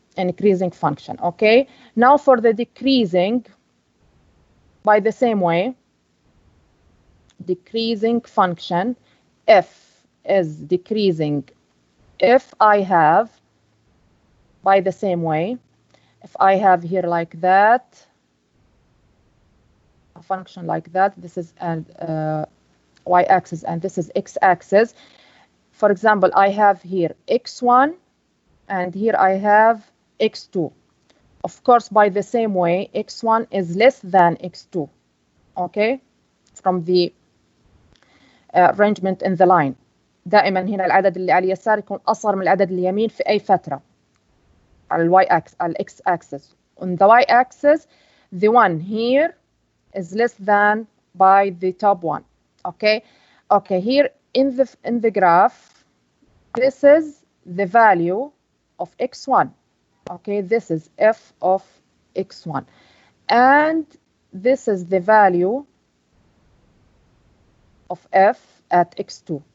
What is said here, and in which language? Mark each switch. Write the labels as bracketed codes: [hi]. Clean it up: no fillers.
[en] increasing function. Okay, now for the decreasing, by the same way, decreasing function, f is decreasing if I have, by the same way, if I have here like that, a function like that, this is an y-axis and this is x-axis. For example, I have here x1 and here I have x2. Of course, by the same way, x1 is less than x2, okay, from the arrangement in the line. [ar] دائما هنا العدد اللي على اليسار يكون أصغر من العدد اليمين في أي فترة على الواي axis, على الx axis. [en] On the y axis, the one here is less than by the top one. Okay, okay. Here in the graph, this is the value of x1. Okay, this is f of x1, and this is the value of f at x2.